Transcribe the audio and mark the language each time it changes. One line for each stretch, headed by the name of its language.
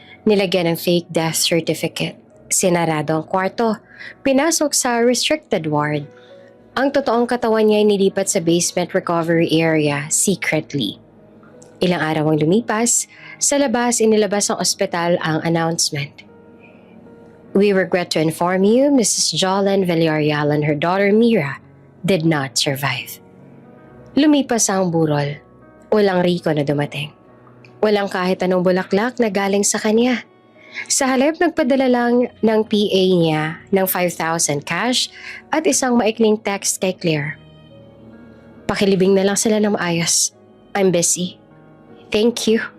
Filipino: Nilagyan ng fake death certificate. Sinarado ang kwarto. Pinasok sa restricted ward. Ang totoong katawan niya ay nilipat sa basement recovery area secretly. Ilang araw ang lumipas, sa labas inilabas ng ospital ang announcement.
English: We regret to inform you, Mrs. Jolene Villarreal and her daughter Mira did not survive.
Filipino: Lumipas ang burol. Walang Rico na dumating. Walang kahit anong bulaklak na galing sa kanya. Sa halip nagpadala lang ng PA niya ng 5,000 cash at isang maikling text kay Claire. Pakilibing na lang sila ng maayos.
English: I'm busy. Thank you.